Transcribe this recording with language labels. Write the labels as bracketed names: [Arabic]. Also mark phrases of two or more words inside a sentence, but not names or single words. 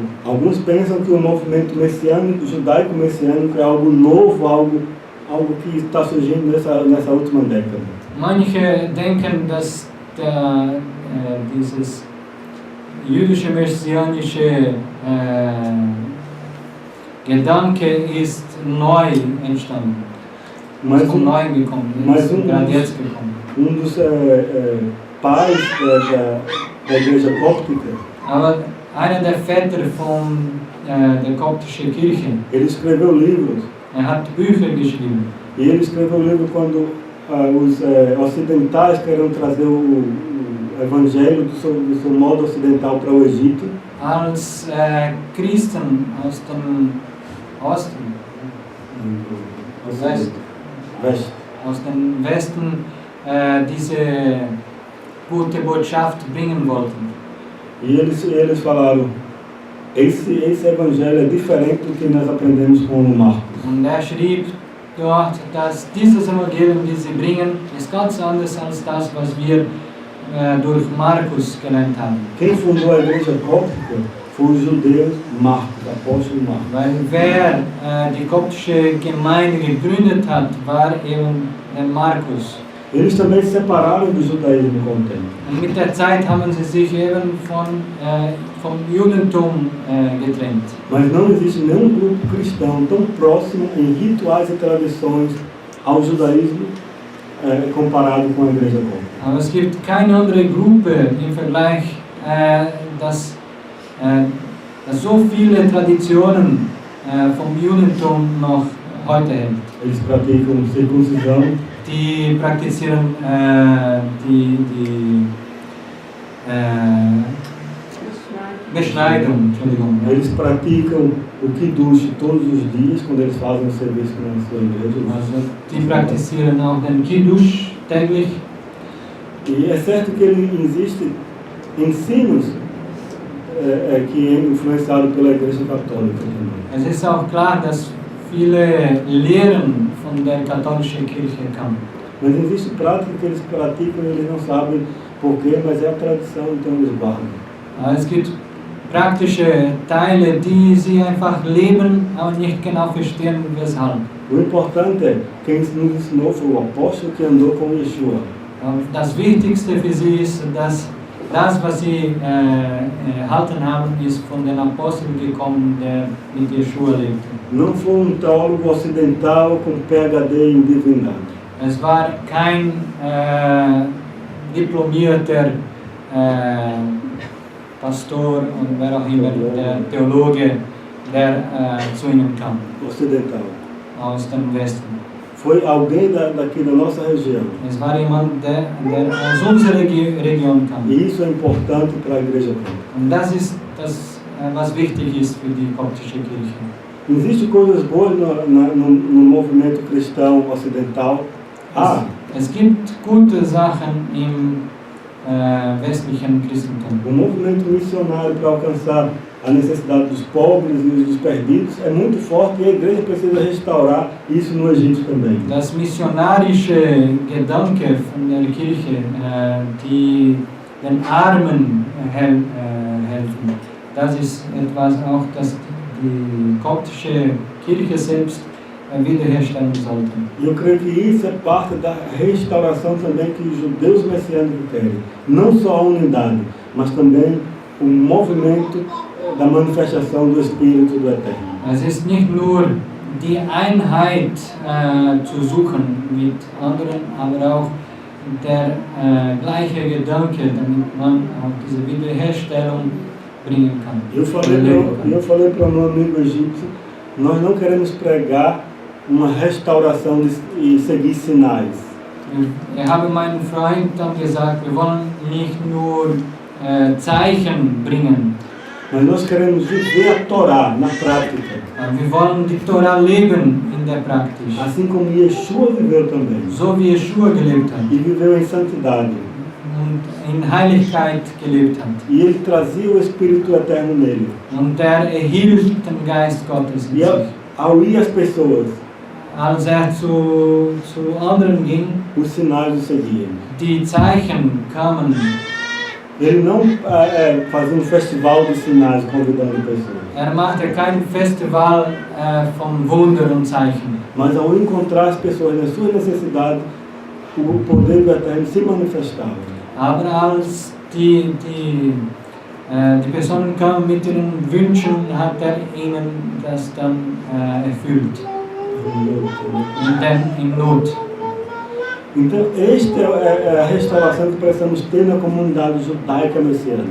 [Portuguese] Alguns pensam que o movimento messiânico, judaico-messiânico é algo novo, algo que está surgindo nessa última década. [German] Manche denken, dass dieses jüdische messianische Gedanke ist neu entstanden. Ist neu gekommen, ist gerade jetzt gekommen. [Portuguese] Dos pais da igreja cóptica, [German] Aber einer der Väter der koptischen Kirche, [Portuguese] ele escreveu livros. [German] Hat Bücher geschrieben. [Portuguese] E ele escreveu um livro quando os ocidentais queriam trazer o evangelho do seu modo ocidental para o Egito. [German] Als Christen aus dem Osten, aus dem Westen diese gute Botschaft bringen wollten. [Portuguese] E eles falaram, esse evangelho é diferente do que nós aprendemos com o Marcos. [German] Und schrieb dort, dass dieses Evangelium, das sie bringen, ist ganz anders als das, was wir durch Markus gelernt haben. [Portuguese] Quem fundou a igreja cóptica foi os judeus Marcos, apóstolo Marcos. [German] Weil wer die koptische Gemeinde gegründet hat, war eben der Markus. [Portuguese] Eles também se separaram do judaísmo com o tempo. [German] Und mit der Zeit haben sie sich eben vom Judentum getrennt. [Portuguese] Mas não existe nenhum grupo cristão tão próximo em rituais e tradições ao judaísmo comparado com a igreja cóptica. [German] Aber es gibt keine andere Gruppe im Vergleich, dass so viele Traditionen vom Judentum noch heute hält. [Portuguese] Eles praticam circuncisão. [German] Die praktizieren die Beschneidung, Entschuldigung. [Portuguese] Eles praticam o Kiddush todos os dias quando eles fazem o serviço na sua igreja. [German] Also, die praktizieren auch den Kiddush täglich. [Portuguese] E é certo que existem ensinos que é influenciado pela igreja católica também. [German] Es ist auch klar, dass viele Lehren von der katholischen Kirche kamen. [Portuguese] Mas existe prática que eles praticam e eles não sabem porquê, mas é a tradição, então eles guardam. [German] Es gibt praktische Teile, die sie einfach leben, aber nicht genau verstehen, weshalb. [Portuguese] O importante é quem nos ensinou foi o apóstolo que andou com Yeshua. [German] Das Wichtigste für sie ist, dass das, was sie erhalten haben, ist von den Aposteln gekommen, der mit Yeshua lebte. [Portuguese] Não foi teólogo ocidental com PhD em divindade. [German] Es war kein diplomierter Pastor und wer auch immer, der Theologe, der zu ihnen kam. [Portuguese] Ocidental. [German] Aus dem Westen. [Portuguese] Foi alguém daqui da nossa região. [German] Es war jemand, der aus unserer Region kam. [Portuguese] E isso é importante para a igreja cóptica. [German] Und das ist das, was wichtig ist für die koptische Kirche. [Portuguese] Existem coisas boas no movimento cristão ocidental. [German] Es gibt gute Sachen im westlichen Christentum. [Portuguese] O movimento missionário para alcançar a necessidade dos pobres e dos perdidos é muito forte e a igreja precisa restaurar isso no Egito também. [German] Das missionarische Gedanke von der Kirche, die den Armen helfen, das ist etwas auch, das die koptische Kirche selbst wiederherstellen sollte. [Portuguese] Eu creio que isso é parte da restauração também que os judeus messiânicos querem. Não só a unidade, mas também o movimento da manifestação do Espírito do Eterno. [German] Es ist nicht nur die Einheit zu suchen mit anderen, aber auch der gleiche Gedanke, damit man auch diese Wiederherstellung bringen kann. [Portuguese] Eu falei para o meu amigo egípcio, nós não queremos pregar uma restauração e seguir sinais. [German] Ich habe meinem Freund dann gesagt, wir wollen nicht nur Zeichen bringen. [Portuguese] Mas nós queremos viver a Torá na prática. [German] Wir wollen die Torah leben in der Praxis. [Portuguese] Assim como Yeshua viveu também. [German] So wie Yeshua gelebt hat. [Portuguese] E viveu em santidade. [German] Und in Heiligkeit gelebt hat. [Portuguese] E ele trazia o Espírito Eterno nele. [German] Und erhielt den Geist Gottes in [Portuguese] E [German] sich. [Portuguese] ao ir às pessoas, [German] Als zu anderen ging, [Portuguese] os sinais o seguiam. [German] die Zeichen kamen. [Portuguese] Ele não fazia festival de sinais convidando pessoas. [German] Machte kein Festival von Wunder und Zeichen. [Portuguese] Mas ao encontrar as pessoas nas suas necessidades, o poder do Eterno se manifestava. [German] Aber als die Personen kamen mit ihren Wünschen, hat ihnen das dann erfüllt. Und dann in Not. [Portuguese] Então, esta é a restauração que precisamos ter na comunidade judaica messiânica.